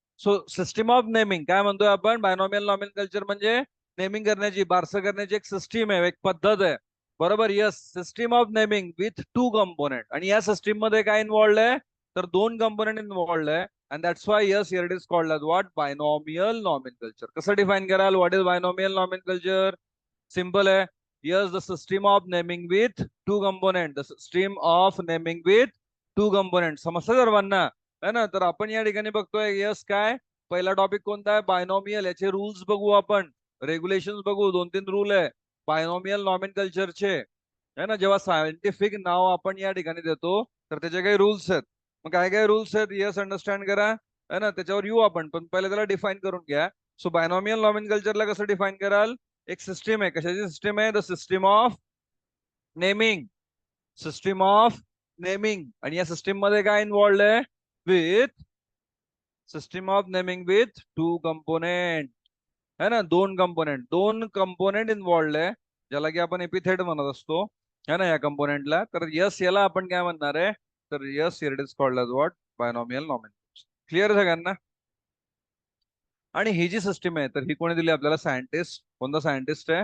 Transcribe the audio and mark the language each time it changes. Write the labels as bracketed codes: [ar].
[mr] So system of naming काय म्हणतोय आपण? बायनॉमियल नॉमेनकल्चर म्हणजे नेमिंग करण्याची, बारसं करण्याची एक सिस्टीम आहे, एक पद्धत आहे. बरोबर? [en] Yes, system of naming with two component. [mr] आणि या सिस्टीम मध्ये काय इन्वॉल्ड आहे? तर दोन कंपोनेंट इन्वॉल्ड आहे. [en] And that's why yes here it is called as what? Binomial nomenclature. [mr] कसं डिफाईन कराल? [en] What is binomial nomenclature? [hi] सिंपल है. [en] Yes, the system of naming with two component. The system of naming with two component. [mr] समजतं सर्वांना? है ना? तर आपण या ठिकाणी बघतोय यस काय पहिला टॉपिक कोणता आहे? बायनॉमियल. याचे रूल्स बघू आपण, रेग्युलेशन बघू. 2-3 रूल आहे बायनॉमियल नॉमेनकल्चरचे. है ना? जेव्हा सायंटिफिक नाव आपण या ठिकाणी देतो तर त्याचे काही रूल्स आहेत. मग काय काय रूल्स आहेत? यस अंडरस्टँड करा. है ना? त्याच्यावर येऊ आपण, पण पहिले त्याला डिफाईन करून घ्या. सो बायनॉमियल नॉमेनकल्चरला कसं डिफाईन कराल? एक सिस्टीम आहे, कशाची सिस्टीम आहे? [en] The system of naming. System of naming. [mr] आणि या सिस्टीम मध्ये काय इन्वॉल्ड आहे? [en] With system of naming with two component. [hi] है ना? [mr] दोन कंपोनेंट इन्वॉल्ड आहे, ज्याला की आपण एपिथेट म्हणत असतो, है ना, या कंपोनेंटला. तर यस याला आपण काय म्हणणार आहे? तर yes [en] Here it is called as what? [mr] Binomial नॉमेनकल्चर. Clear सगळ्यांना? आणि ही जी सिस्टीम आहे तर ही कोणी दिली आपल्याला? सायंटिस्ट. कोणता सायंटिस्ट आहे?